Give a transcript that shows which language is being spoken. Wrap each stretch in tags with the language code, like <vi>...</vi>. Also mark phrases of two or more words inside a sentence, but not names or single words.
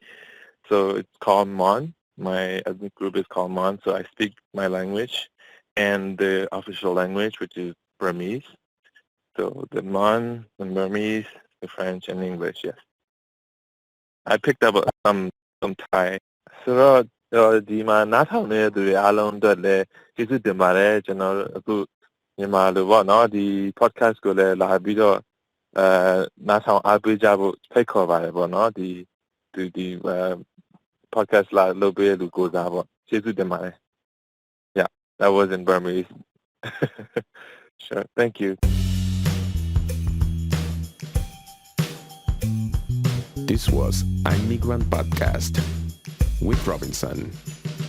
<en>So it's called Mon. My ethnic group is called Mon. So I speak my language and the official language, which is Burmese. So the Mon, the Burmese, the French, and English. Yes, I picked up some Thai.</en> <my>ဆိုတော့ဒီမှာနားထောင်နေတဲ့သူတွေအားလုံးအတွက်လည်းကျေးဇူးတင်ပါတယ်ကျွန်တော်အခုမြန်မာလိုပေါ့နော်ဒီ podcast ကိုလည်းလာပြီးတော့နားထောင်အားပေးကြဖို့ဖိတ်ခေါ်ပါတယ်ပေါ့နော်ဒီ podcast လာလုပ်ပေးတဲ့လူကိုစားပေါ့ကျေးဇူးတင်ပါတယ်</my> <en>Yeah, that was in Burmese. Sure, thank you. This was I'm Migrant Podcast with Robinson.</en>